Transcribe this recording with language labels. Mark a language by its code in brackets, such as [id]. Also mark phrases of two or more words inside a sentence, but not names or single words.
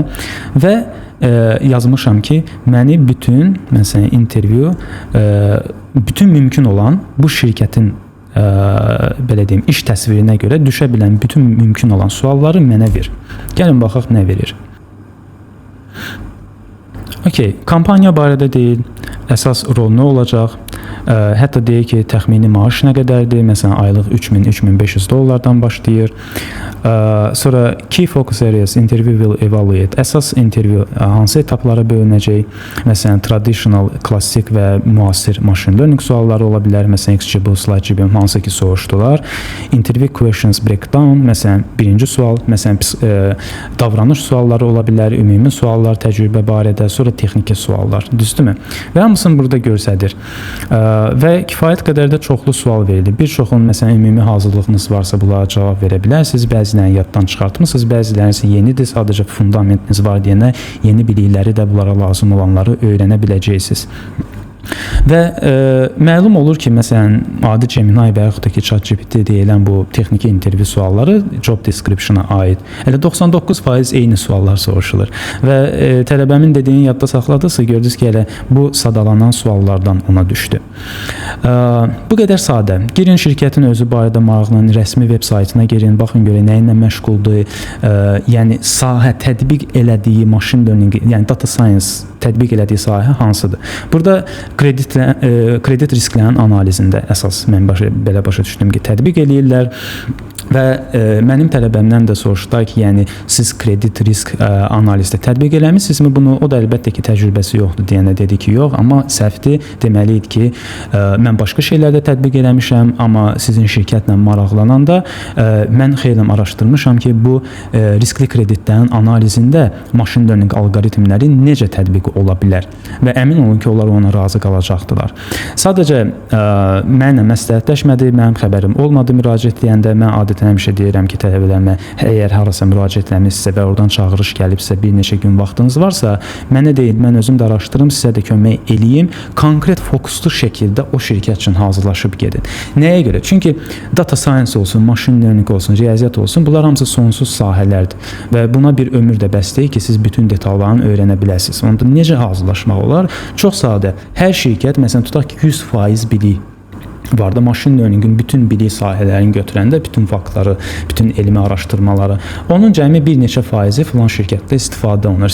[az] Və yazmışam ki, məni bütün, məsələn, intervyu, bütün mümkün olan bu şirkətin belə deyim, iş təsvirinə görə düşə bilən bütün mümkün olan sualları mənə ver. Gəlin, baxaq nə verir. Okay, kampaniya barədə deyil, əsas rol nə olacaq, hətta deyir ki, təxmini maaş nə qədərdir, məsələn, aylıq 3000-3500 dollardan başlayır. [en] Sonra key focus areas, interview will evaluate, [az] əsas interview hansı etaplara bölünəcək, məsələn, traditional, klassik və müasir [en] machine learning [az] sualları ola bilər, məsələn, XGBoost, SlideGBoost hansı ki soruşdular. [en] Interview questions breakdown, [az] məsələn, birinci sual, məsələn, davranış sualları ola bilər, ümumi suallar təcrübə barədə, sonra texniki suallar, düzdürmü? Və hamısını burada göstərir. Və kifayət qədər də çoxlu sual verilir. Bir çoxun, məsələn, ümumi hazırlığınız varsa bunlara cavab verə bilərsiniz. Bəzilərini yaddan çıxartmısınız, bəziləri isə yenidir, sadəcə fundamentiniz var deyənə yeni bilikləri də bunlara lazım olanları öyrənə biləcəksiniz. Və məlum olur ki, məsələn, adi Gemini və yaxud da ki, ChatGPT deyilən bu texniki intervyu sualları [en] job description-a [az] aid. Elə 99% eyni suallar soruşulur. Və tələbəmin dediyini yadda saxladıqsa, gördünüz ki, elə bu sadalanan suallardan ona düşdü. Bu qədər sadə. Girin şirkətin özü barədə maraqlanan rəsmi veb saytına girin, baxın görək nə ilə məşğuldur. Yəni sahə tətbiq elədiyi [en] machine learning, [az] yəni [en] data science [az] tətbiq elədiyi sahə hansıdır? Burada kredit risklərinin analizində əsas mən belə başa düşdüm ki, tətbiq eləyirlər və mənim tələbəmdən də soruşdular ki, yəni siz kredit risk analizdə tətbiq eləmisinizmi bunu? O da əlbəttə ki, təcrübəsi yoxdur deyənə dedi ki, yox, amma səhvdir. Deməli idi ki, mən başqa şeylərdə tətbiq eləmişəm, amma sizin şirkətlə maraqlananda mən xeyli araşdırmışam ki, bu riskli kreditlərin analizində [en] machine learning [az] alqoritmləri necə tətbiq ola bilər və əmin olun ki, onlar ona razı qalacaqdılar. Sadəcə mənlə məsləhətləşmədi, mənim xəbərim olmadı müraciət edəndə. Mən adətən həmişə deyirəm ki, tələbələrimə əgər harasa müraciət etmisinizsə və oradan çağırış gəlibsə, bir neçə gün vaxtınız varsa, mənə deyin, mən özüm də araşdırım, sizə də kömək eləyim. Konkret fokuslu şəkildə o şirkət üçün hazırlaşıb gedin. Nəyə görə? Çünki [en] data science [az] olsun, [en] machine learning [az] olsun, riyaziyyat olsun, bunlar hamısı sonsuz sahələrdir və buna bir ömür də bəs deyil ki, siz bütün detallarını öyrənə biləsiniz. Onda necə hazırlaşmaq olar? Çox sadə. Hər şirkət, məsələn, tutaq ki, 100% bilik var da, [en] machine learningin [az] bütün bilik sahələrini götürəndə bütün faktları, bütün elmi araşdırmaları, onun cəmi bir neçə faizi filan şirkətdə istifadə olunur.